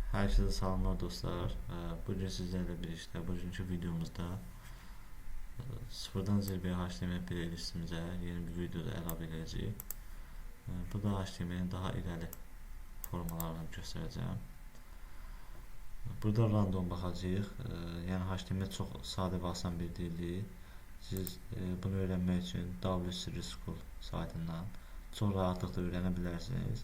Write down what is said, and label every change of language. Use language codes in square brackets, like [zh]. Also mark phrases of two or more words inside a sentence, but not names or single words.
[tr] Herkese selamlar dostlar. Bugün sizlerle birlikte bugünkü videomuzda sıfırdan zirveye HTML playlistimize yeni bir videoda [az] əlavə edəcəyik. [tr] Burada HTML'in daha ileri formalarını göstereceğim. [az] Burada random baxacağıq. Yəni HTML çox sadə və asan bir dildir. Siz bunu öyrənmək üçün W3 School saytından çox rahatlıqla öyrənə bilərsiniz.